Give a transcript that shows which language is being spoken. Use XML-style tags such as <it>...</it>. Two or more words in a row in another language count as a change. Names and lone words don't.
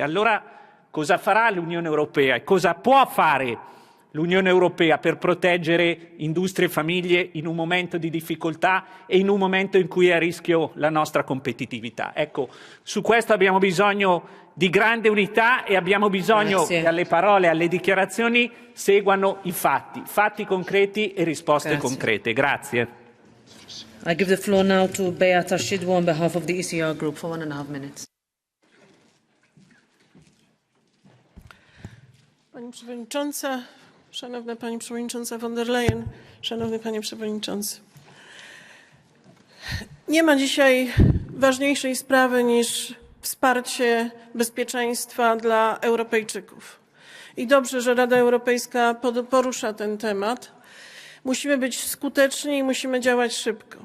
<it>Allora cosa farà l'Unione Europea e cosa può fare l'Unione Europea per proteggere industrie e famiglie in un momento di difficoltà e in un momento in cui è a rischio la nostra competitività? Ecco, su questo abbiamo bisogno di grande unità e abbiamo bisogno che alle parole, alle dichiarazioni seguano i fatti, fatti concreti e risposte concrete. Grazie.</it> <en>I give the floor now to Beata Shidwo on behalf of the ECR Group for 1.5 minutes.</en> <pl>Pani Przewodnicząca, Szanowna Pani Przewodnicząca von der Leyen, Szanowny Panie Przewodniczący. Nie ma dzisiaj ważniejszej sprawy niż wsparcie bezpieczeństwa dla Europejczyków. I dobrze, że Rada Europejska porusza ten temat. Musimy być skuteczni i musimy działać szybko.</pl>